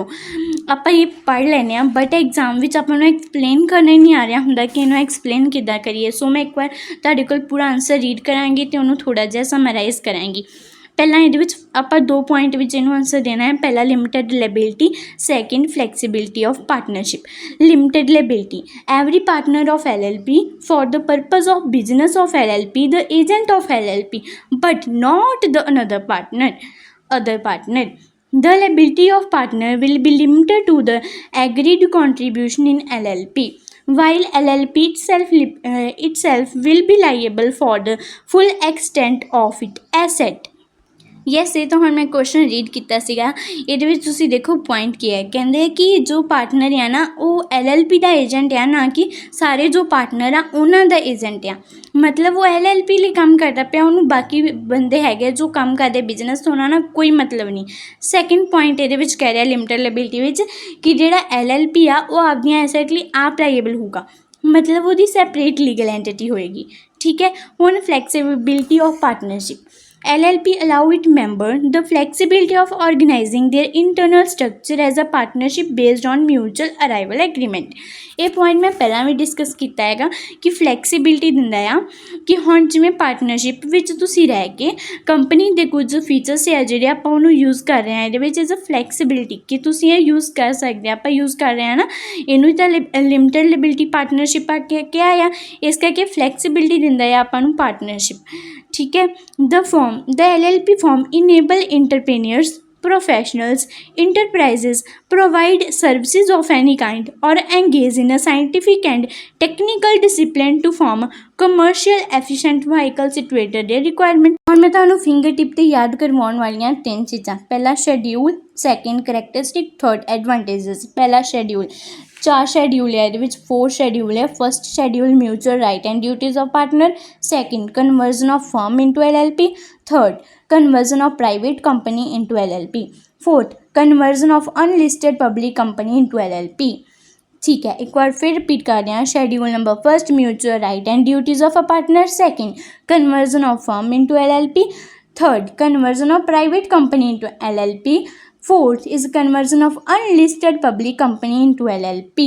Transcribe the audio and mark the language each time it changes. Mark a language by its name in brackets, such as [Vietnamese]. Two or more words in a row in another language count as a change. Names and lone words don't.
[Punjabi] ਆਪਾਂ ਇਹ ਪੜ੍ਹ ਲੈਂਦੇ ਹਾਂ [English] but exam [Punjabi] ਵਿੱਚ ਆਪਾਂ ਨੂੰ ਐਕਸਪਲੇਨ ਕਰਨਾ ਹੀ ਨਹੀਂ ਆ ਰਿਹਾ ਹੁੰਦਾ ਕਿ ਇਹਨੂੰ ਐਕਸਪਲੇਨ ਕਿੱਦਾਂ ਕਰੀਏ। ਸੋ ਮੈਂ ਇੱਕ ਵਾਰ ਤੁਹਾਡੇ ਕੋਲ ਪੂਰਾ [English] answer read [Punjabi] ਕਰਾਂਗੀ ਅਤੇ ਉਹਨੂੰ ਥੋੜ੍ਹਾ ਜਿਹਾ ਸਮਰਾਈਜ਼ ਕਰਾਂਗੀ। ਪਹਿਲਾਂ ਇਹਦੇ ਵਿੱਚ ਆਪਾਂ 2 ਪੁਆਇੰਟ ਵਿੱਚ ਇਹਨੂੰ ਆਨਸਰ ਦੇਣਾ ਹੈ। [English] ਪਹਿਲਾ limited liability, second flexibility of partnership. limited liability, every partner of LLP for the purpose of business of LLP, the agent of LLP, but not the other partner. The liability of partner will be limited to the agreed contribution in LLP, while LLP itself will be liable for the full extent of its asset. [Punjabi] ਯੈਸ, ਇਹ ਤਾਂ ਹੁਣ ਮੈਂ [English] question read [Punjabi] ਕੀਤਾ ਸੀਗਾ। ਇਹਦੇ ਵਿੱਚ ਤੁਸੀਂ ਦੇਖੋ ਪੁਆਇੰਟ ਕੀ ਹੈ। ਕਹਿੰਦੇ ਕਿ ਜੋ ਪਾਰਟਨਰ ਆ ਨਾ ਉਹ LLP ਦਾ ਏਜੰਟ ਆ, ਨਾ ਕਿ ਸਾਰੇ ਜੋ ਪਾਰਟਨਰ ਆ ਉਹਨਾਂ ਦਾ ਏਜੰਟ ਆ। ਮਤਲਬ ਉਹ LLP ਲਈ ਕੰਮ ਕਰਦਾ ਪਿਆ, ਉਹਨੂੰ ਬਾਕੀ ਬੰਦੇ ਹੈਗੇ ਜੋ ਕੰਮ ਕਰਦੇ ਬਿਜ਼ਨਸ ਤੋਂ ਉਹਨਾਂ ਨਾਲ ਕੋਈ ਮਤਲਬ ਨਹੀਂ। [English] second point [Punjabi] ਇਹਦੇ ਵਿੱਚ ਕਹਿ ਰਿਹਾ [English] limited liability [Punjabi] ਵਿੱਚ ਕਿ ਜਿਹੜਾ LLP ਆ ਉਹ ਆਪਦੀਆਂ ਐਸੈਟ ਲਈ ਆਪ ਲਾਇਬਲ ਹੋਊਗਾ, ਮਤਲਬ ਉਹਦੀ [English] separate legal entity [Punjabi] ਹੋਏਗੀ। ਠੀਕ ਹੈ, ਹੁਣ [English] flexibility of partnership. LLP allow its member the flexibility of organizing their internal structure as a partnership based on mutual arrival agreement। [Punjabi] ਇਹ ਪੁਆਇੰਟ ਮੈਂ ਪਹਿਲਾਂ ਵੀ ਡਿਸਕਸ ਕੀਤਾ ਹੈਗਾ ਕਿ ਫਲੈਕਸੀਬਿਲਿਟੀ ਦਿੰਦਾ ਆ ਕਿ ਹੁਣ ਜਿਵੇਂ ਪਾਰਟਨਰਸ਼ਿਪ ਵਿੱਚ ਤੁਸੀਂ ਰਹਿ ਕੇ ਕੰਪਨੀ ਦੇ ਕੁਝ ਫੀਚਰਸ ਆ ਜਿਹੜੇ ਆਪਾਂ ਉਹਨੂੰ ਯੂਜ਼ ਕਰ ਰਹੇ ਹਾਂ। ਇਹਦੇ ਵਿੱਚ [English] is a flexibility [Punjabi] ਕਿ ਤੁਸੀਂ ਇਹ ਯੂਜ਼ ਕਰ ਸਕਦੇ ਆ। ਆਪਾਂ ਯੂਜ਼ ਕਰ ਰਹੇ ਹਾਂ ਨਾ, ਇਹਨੂੰ ਤਾਂ [English] limited liability partnership [Punjabi] ਆ ਕੇ ਕਿਹਾ ਆ। ਇਸ ਕਰਕੇ ਫਲੈਕਸੀਬਿਲਿਟੀ ਦਿੰਦਾ ਆ ਆਪਾਂ ਨੂੰ ਪਾਰਟਨਰਸ਼ਿਪ। ਠੀਕ ਹੈ, [English] the LLP form enable entrepreneurs professionals, enterprises provide services of any kind or engage in a scientific and technical discipline to form commercial efficient vehicle situated their requirement। [Punjabi] ਹੁਣ ਮੈਂ ਤੁਹਾਨੂੰ [English] finger tip [Punjabi] ਤੇ ਯਾਦ ਕਰਵਾਉਣ ਵਾਲੀਆਂ 3 ਚੀਜ਼ਾਂ। [English] ਪਹਿਲਾ schedule, second characteristic, third advantages. [Punjabi] ਪਹਿਲਾ ਸ਼ੈਡਿਊਲ, 4 ਸ਼ੈਡਿਊਲ ਹੈ ਇਹਦੇ ਵਿੱਚ, 4 ਸ਼ੈਡਿਊਲ ਹੈ। [English] first schedule mutual right and duties of partner, second conversion of firm into LLP, third conversion of private company into LLP, fourth conversion of unlisted public company into LLP। [Hindi] ठीक है, एक बार फिर रिपीट कर रहे हैं। [English] schedule number first mutual right and duties of a partner, second conversion of firm into LLP, third conversion of private company into LLP, fourth is conversion of unlisted public company into LLP.